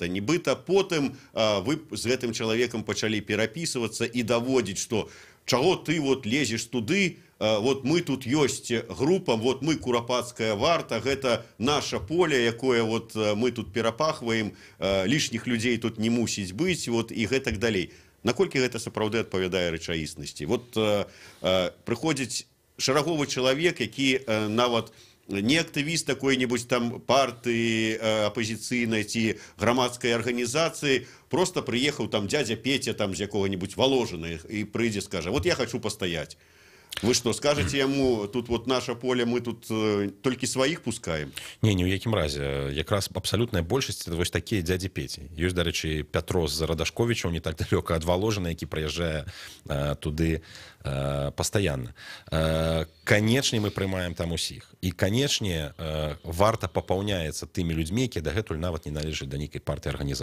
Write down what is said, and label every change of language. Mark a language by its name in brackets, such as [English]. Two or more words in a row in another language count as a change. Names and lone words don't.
[Belarusian] Нібыта потым вы з гэтым чалавекам пачалі перапісвацца і даводзіць, што чаго ты вот лезеш туды, вот мы тут ёсць група, вот мы курапацкая варта, гэта наша поле, якое вот мы тут перапахваем, лішніх людзей тут не мусіць быць, вот і гэтак далей. Наколькі гэта сапраўды адпавядае рэчаіснасці? [Russian] Вот [Belarusian] прыходзіць шараговы чалавек, які нават не актывіст [Russian] какой-нибудь там партии оппозиционной ці громадской организации, просто приехал там дядя Петя там с какого-нибудь Воложина и придет, скажет, вот я хочу постоять. Вы что, скажете ему, тут вот наше поле, мы тут только своих пускаем? [Belarusian] Не, ні ў якім разе. Якраз абсалютная большасць, это вось такія дядзі Пеці. Ёсць, дарэчы, Пятро з Радашковічаў, не так далёка ад Воложина, які прыязджае туды пастаянна. Канечне, мы прымаем там усіх. І, канечне, варта папаўняецца тымі людзьмі, якія дагэтуль нават не належаць да нейкай партыі арганізацыі.